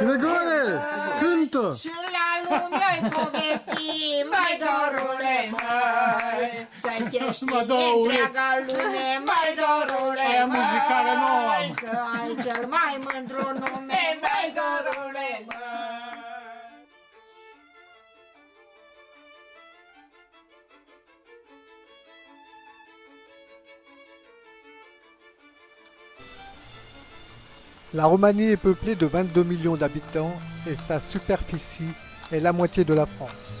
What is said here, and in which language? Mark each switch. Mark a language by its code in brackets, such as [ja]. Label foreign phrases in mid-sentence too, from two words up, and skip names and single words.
[ro] Grigore, cântă! și la lume-i povesti, măi, dorule, măi, să chești întreaga lume, măi, dorule, măi, că ai cel mai mândru nume, măi, dorule, măi. [fr] La Roumanie est peuplée de 22 millions d'habitants et sa superficie est la moitié de la France.